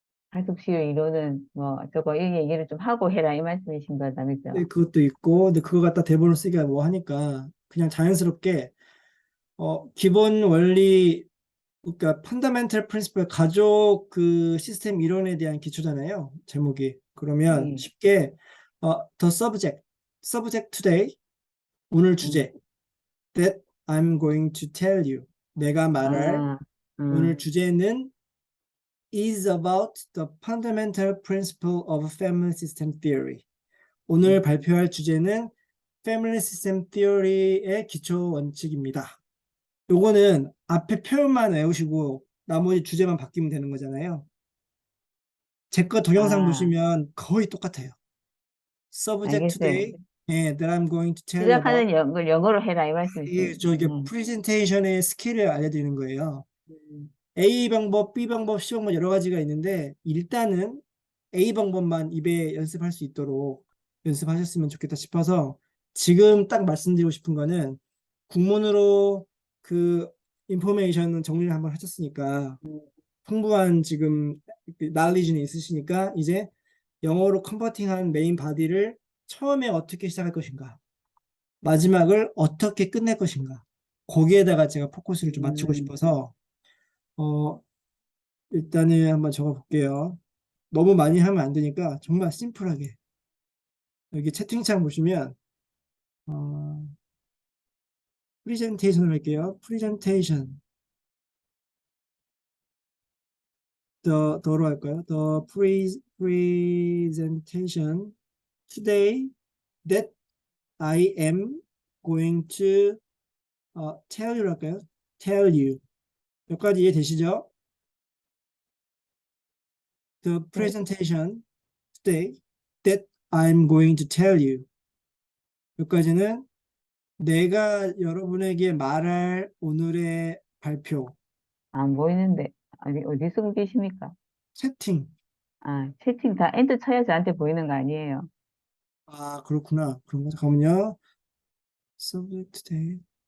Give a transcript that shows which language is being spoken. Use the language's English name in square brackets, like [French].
[Korean] 가족시효 이론은 뭐 저거 이 얘기를 좀 하고 해라 이 말씀이신 거다, 그죠? 그것도 있고 근데 그거 갖다 대본을 쓰기가 뭐 하니까 그냥 자연스럽게 기본 원리 그러니까 펀더멘털 프린시플 가족 시스템 이론에 대한 기초잖아요. 제목이. 그러면 예, [English] 쉽게 the subject today 오늘 음, [Korean] 주제 [English] that I'm going to tell you [Korean] 내가 말할 아, 오늘 주제는 [English] is about the fundamental principle of family system theory. [Korean] 오늘 음, 발표할 주제는 family system theory의 기초 원칙입니다. 요거는 앞에 표현만 외우시고 나머지 주제만 바뀌면 되는 거잖아요. 제 거 동영상 아, 보시면 거의 똑같아요. Subject 알겠어요. [English] today that I'm going to tell you about. [Korean] 시작하는 걸 영어로 해라 이 말씀이세요. 이게 프레젠테이션의 스킬을 알려드리는 거예요. 음, A 방법, B 방법, C 방법 여러 가지가 있는데 일단은 A 방법만 입에 연습할 수 있도록 연습하셨으면 좋겠다 싶어서 지금 딱 말씀드리고 싶은 거는 국문으로 인포메이션은 정리를 한번 하셨으니까 음, 풍부한 지금 날리지는 있으시니까 이제 영어로 컨버팅한 메인 바디를 처음에 어떻게 시작할 것인가 마지막을 어떻게 끝낼 것인가 거기에다가 제가 포커스를 좀 맞추고 음, 싶어서 어, 일단은 한번 적어 볼게요. 너무 많이 하면 안 되니까 정말 심플하게 여기 채팅창 보시면 어, 프리젠테이션을 할게요. 프리젠테이션 더로 할까요? [English] presentation today that I am going to tell you [Korean] 할까요? [English] tell you [Korean] 여기까지 이해되시죠? [English] The [Korean] 네, [English] presentation today that I'm going to tell you [Korean] 여기까지는 내가 여러분에게 말할 오늘의 발표, 안 보이는데. 어디 쓰고 계십니까? 채팅. 아, 채팅 다 엔터 쳐야 저한테 보이는 거 아니에요? 아, 그렇구나. 그런 거 잠깐만요. [English] subject today.